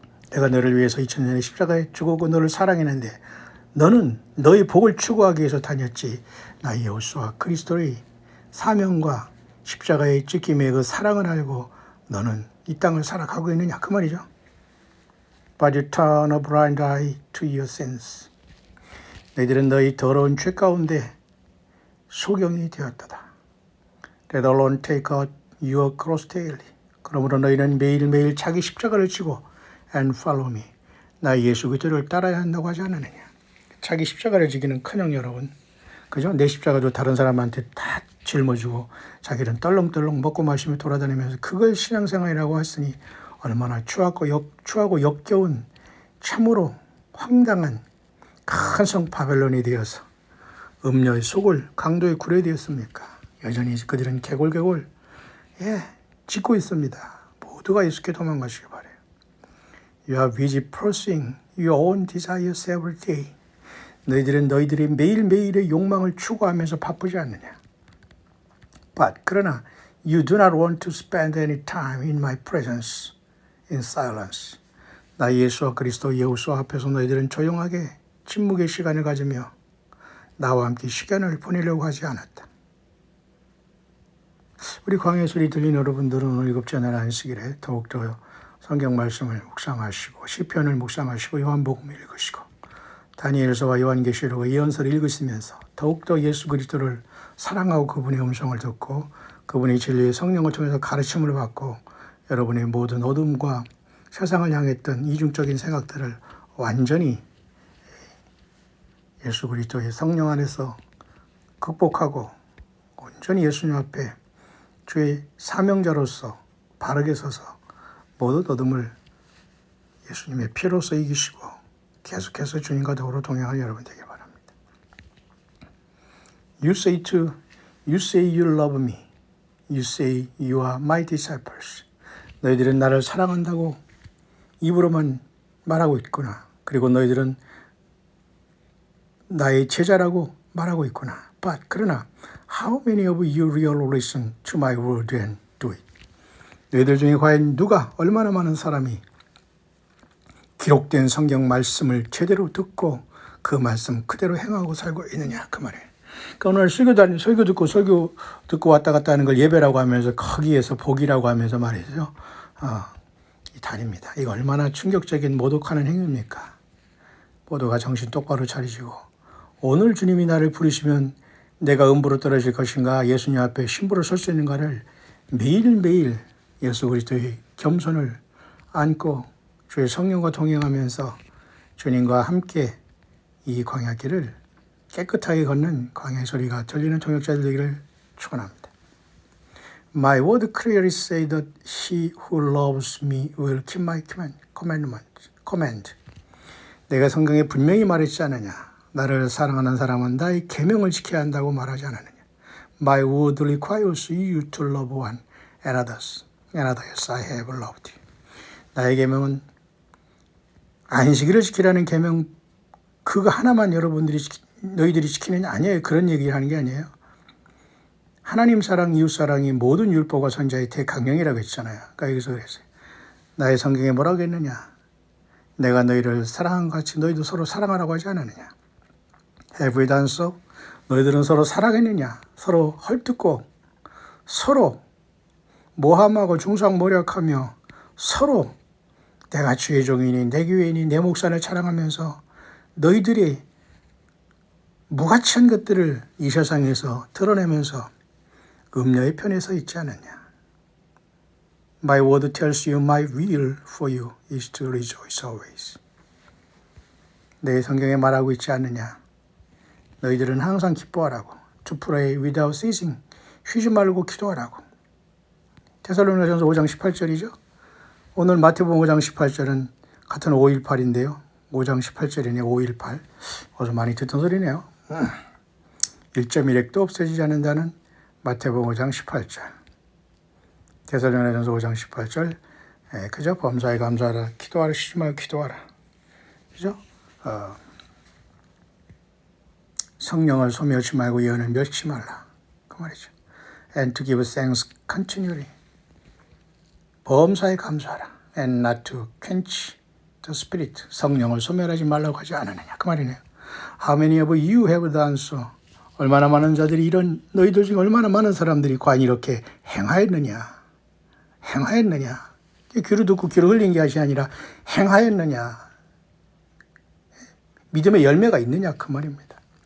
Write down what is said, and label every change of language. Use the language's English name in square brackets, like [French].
[Korean] 내가 너를 위해서 2000년에 십자가에 죽었고 너를 사랑했는데 너는 너의 복을 추구하기 위해서 다녔지. 나 여호수아 그리스도의 사명과 십자가의 찢김의 그 사랑을 알고 너는 이 땅을 살아가고 있느냐 그 말이죠. [English] But you turn a blind eye to your sins. [Korean] 너희들은 너희 더러운 죄 가운데 소경이 되었다. [English] Let alone take out your cross daily. [Korean] 그러므로 너희는 매일매일 자기 십자가를 지고 [English] and follow me. [Korean] 나 예수 그리스도를 따라야 한다고 하지 않느냐. 자기 십자가를 지기는 커녕 여러분. 그죠? 내 십자가도 다른 사람한테 다 짊어지고 자기는 떨렁떨렁 먹고 마시며 돌아다니면서 그걸 신앙생활이라고 했으니 얼마나 추하고 역겨운 참으로 황당한 큰 성 바벨론이 되어서 음녀의 속을 강도의 굴에 되었습니까? 여전히 그들은 개골개골 짓고 있습니다. 모두가 예수께 도망가시기 바래요. [English] You are busy pursuing your own desires every day. [Korean] 너희들은 너희들이 매일매일의 욕망을 추구하면서 바쁘지 않느냐. [English] But [Korean] 그러나 [English] you do not want to spend any time in my presence in silence. [Korean] 나 예수와 그리스도 여호수아 앞에서 너희들은 조용하게 침묵의 시간을 가지며 나와 함께 시간을 보내려고 하지 않았다. 우리 광야의 소리 들린 여러분들은 오늘 7째 날 안식일에 더욱더 성경 말씀을 묵상하시고 시편을 묵상하시고 요한복음을 읽으시고 다니엘서와 요한계시록의 예언서를 읽으시면서 더욱더 예수 그리스도를 사랑하고 그분의 음성을 듣고 그분의 진리의 성령을 통해서 가르침을 받고 여러분의 모든 어둠과 세상을 향했던 이중적인 생각들을 완전히 예수 그리스도의 성령 안에서 극복하고 온전히 예수님 앞에 주의 사명자로서 바르게 서서 모든 어둠을 예수님의 피로써 이기시고 계속해서 주님과 더불어 동행할 여러분 되길 바랍니다. [English] You say you love me. You say you are my disciples. [Korean] 너희들은 나를 사랑한다고 입으로만 말하고 있구나. 그리고 너희들은 나의 제자라고 말하고 있구나. [English] But [Korean] 그러나 [English] how many of you really listen to my word and do it? [Korean] 너희들 중에 과연 누가 얼마나 많은 사람이 기록된 성경 말씀을 제대로 듣고 그 말씀 그대로 행하고 살고 있느냐 그 말이에요. 그러니까 오늘 설교 듣고 왔다 갔다 하는 걸 예배라고 하면서 거기에서 복이라고 하면서 말이죠. 이 단입니다. 이거 얼마나 충격적인 모독하는 행위입니까? 모두가 정신 똑바로 차리시고 오늘 주님이 나를 부르시면 내가 음부로 떨어질 것인가 예수님 앞에 신부로 설 수 있는가를 매일매일 예수 그리스도의 겸손을 안고 주의 성령과 동행하면서 주님과 함께 이 광야길을 깨끗하게 걷는 광야의 소리가 들리는 동역자들 되기를 축원합니다. [English] My word clearly say that he who loves me will keep my command. [Korean] 내가 성경에 분명히 말했지 않느냐. 나를 사랑하는 사람은 나의 계명을 지켜야 한다고 말하지 않았느냐. [English] My word requires you to love one another as I have loved you. [Korean] 나의 계명은 안식일을 지키라는 계명 그거 하나만 너희들이 지키느냐 아니에요. 그런 얘기를 하는 게 아니에요. 하나님 사랑, 이웃 사랑이 모든 율법과 선지자의 대강령이라고 했잖아요. 그러니까 여기서 그랬어요. 나의 성경에 뭐라고 했느냐. 내가 너희를 사랑한 것 같이 너희도 서로 사랑하라고 하지 않았느냐. [English] Have we done so? [Korean] 너희들은 서로 사랑했느냐. 서로 헐뜯고 서로 모함하고 중상모략하며 서로 내가 주의 종이니 내 교회니 내 목사를 자랑하면서 너희들이 무가치한 것들을 이 세상에서 드러내면서 음녀의 편에 서 있지 않느냐. [English] My word tells you my will for you is to rejoice always. [Korean] 내 성경에 말하고 있지 않느냐. 너희들은 항상 기뻐하라고. [English] To pray without ceasing. [Korean] 쉬지 말고 기도하라고. 데살로니가전서 5장 18절이죠. 오늘 마태복음 5장 18절은 같은 5.18인데요. 5장 18절이네 5.18. 어서 많이 듣던 소리네요. 1.1핵도 없어지지 않는다는 마태복음 5장 18절. 데살로니가전서 5장 18절. 그죠? 범사에 감사하라. 기도하라. 쉬지 말고 기도하라. 그죠? 성령을 소멸치 말고 예언을 멸치 말라. 그 말이죠. [English] And to give thanks continually. [Korean] 범사에 감사하라. [English] And not to quench the spirit. [Korean] 성령을 소멸하지 말라고 하지 않았느냐. 그 말이네요. How many of you have done so? 얼마나 많은 자들이 이런 너희들 중에 얼마나 많은 사람들이 과연 이렇게 행하였느냐. 행하였느냐. 귀로 듣고 귀로 흘린 것이 아니라 행하였느냐. 믿음의 열매가 있느냐 그 말입니다.